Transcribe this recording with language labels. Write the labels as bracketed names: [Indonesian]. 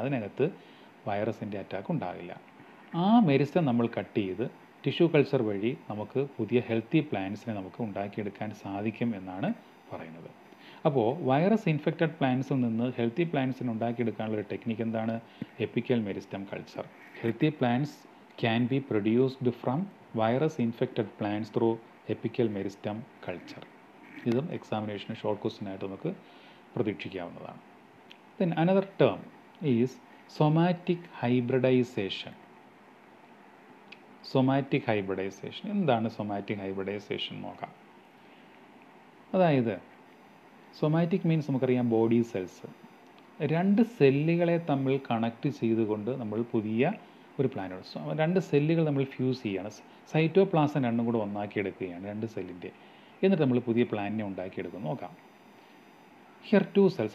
[Malayalam] അതിനകത്ത് വൈറസിൻ്റെ അറ്റാക്ക് ഉണ്ടാകില്ല. ആ മെരിസ്റ്റം നമ്മൾ കട്ട് ചെയ്ത് ടിഷ്യൂ കൾച്ചർ വഴി നമുക്ക് പുതിയ ഹെൽത്തി പ്ലാന്റ്സിനെ നമുക്ക് ഉണ്ടാക്കിയെടുക്കാൻ സാധിക്കും എന്നാണ് പറയുന്നത്. അപ്പോൾ വൈറസ് ഇൻഫെക്റ്റഡ് പ്ലാന്റ്സിൽ നിന്ന് ഹെൽത്തി പ്ലാന്റ്സിനെ ഉണ്ടാക്കിയെടുക്കാനുള്ളൊരു ടെക്നിക്ക് എന്താണ്? [English] Apical meristem culture. Healthy plants can be produced from virus infected plants through apical meristem culture. [Malayalam] ഇതും എക്സാമിനേഷന് ഷോർട്ട് ക്വസ്റ്റ്യൻ ആയിട്ട് നമുക്ക് പ്രതീക്ഷിക്കാവുന്നതാണ്. [English] Then another term is somatic hybridization. Somatic hybridization. [Malayalam] എന്താണ് somatic hybridization നോക്കാം. അതായത് somatic means നമുക്കറിയാം body cells. രണ്ട് സെല്ലുകളെ തമ്മിൽ കണക്ട് ചെയ്തുകൊണ്ട് നമ്മൾ പുതിയ ഒരു പ്ലാന്റ്, രണ്ട് സെല്ലുകൾ നമ്മൾ ഫ്യൂസ് ചെയ്യുകയാണ്. സൈറ്റോപ്ലാസം രണ്ടും കൂടെ ഒന്നാക്കിയെടുക്കുകയാണ് രണ്ട് സെല്ലിൻ്റെ. എന്നിട്ട് നമ്മൾ പുതിയ പ്ലാന്റിനെ ഉണ്ടാക്കിയെടുക്കും. നോക്കാം. [English] Here two cells.